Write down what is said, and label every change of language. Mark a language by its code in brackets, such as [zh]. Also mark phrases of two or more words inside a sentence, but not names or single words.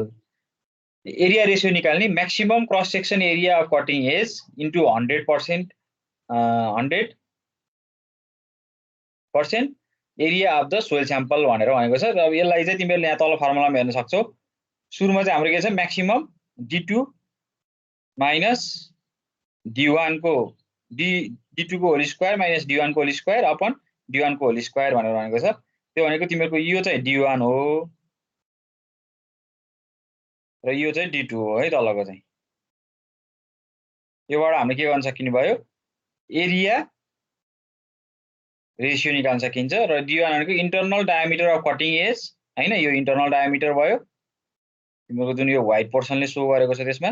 [en] area ratio निकाल्ने maximum cross section area of cutting edge into 100% area of the soil sample [ne] भनेर भनेको छ। अब यसलाई चाहिँ तिमीहरूले यहाँ तल फर्मुलामा हेर्न सक्छौ। सुरुमा चाहिँ हाम्रो के छ [en] maximum d2 minus d1 [ne] को d2 को [en] whole square minus d1 [ne] को [en] whole square upon d1 [ne] को [en] whole square [ne] भनेर भनेको छ। त्यो भनेको तिमीहरूको यो चाहिँ d1 हो र यो चाहिँ d2 हो है तलको चाहिँ। योबाट हामीले के गर्न सकिने भयो [en] area ratio [ne] निकाल्न सकिन्छ। र d1 भनेको [en] internal diameter of cutting edge [ne] हैन, यो [en] internal diameter [ne] भयो तिम्रो जुन यो [en] white portionले [ne] सो गरेको छ त्यसमा।